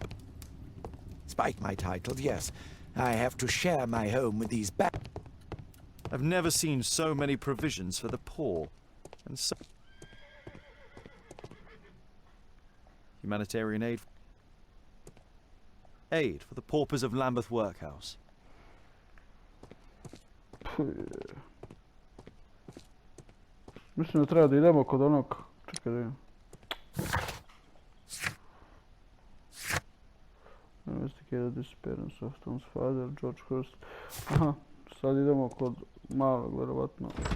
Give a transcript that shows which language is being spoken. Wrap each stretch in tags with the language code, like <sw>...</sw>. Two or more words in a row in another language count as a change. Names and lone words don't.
<en>Despite my title, yes, I have to share my home with these I've never seen so many provisions for the poor. And so... Humanitarian aid. Aid for the paupers of Lambeth Workhouse.</en> <bs>Mislim da treba da idemo kod onog... Čekaj da idem.</bs> <en>Investigated disappearance of Tom's father, George Hurst.</en> <bs>Aha, sad idemo kod malog, vjerovatno.</bs>